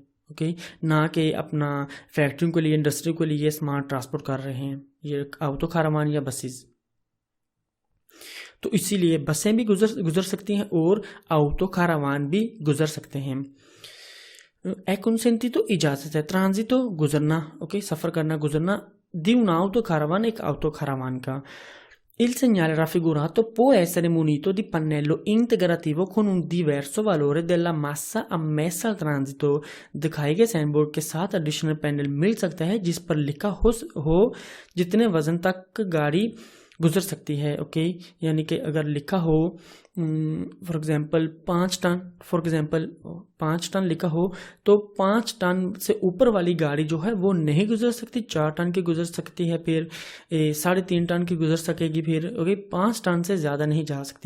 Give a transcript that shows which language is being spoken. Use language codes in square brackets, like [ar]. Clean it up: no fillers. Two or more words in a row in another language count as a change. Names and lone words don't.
[hi] ओके, ना कि अपना फैक्ट्रियों के लिए, इंडस्ट्री के लिए सामान ट्रांसपोर्ट कर रहे हैं ये ऑटो कारावान या बसेस। तो इसीलिए बसें भी गुजर सकती हैं और ऑटो कारावान भी गुजर सकते हैं। एक्सेंटी तो इजाज़त है, ट्रांजिटो गुजरना, ओके सफ़र करना, गुजरना, [it] di un autocaravan [hi] एक autocaravan का। [it] Il segnale raffigurato può essere munito di pannello integrativo con un diverso valore della massa ammessa al transito। [hi] दिखाए गए [en] sign board [hi] के साथ [en] additional panel [hi] मिल सकता है जिस पर लिखा हो जितने वजन तक गाड़ी गुजर सकती है। ओके, यानी कि अगर लिखा हो [en] for example [hi] 5 टन, [en] for example [hi] 5 टन लिखा हो तो 5 टन से ऊपर वाली गाड़ी जो है वो नहीं गुजर सकती, 4 टन की गुजर सकती है, फिर 3.5 टन की गुजर सकेगी, फिर ओके 5 टन से ज़्यादा नहीं जा सकती।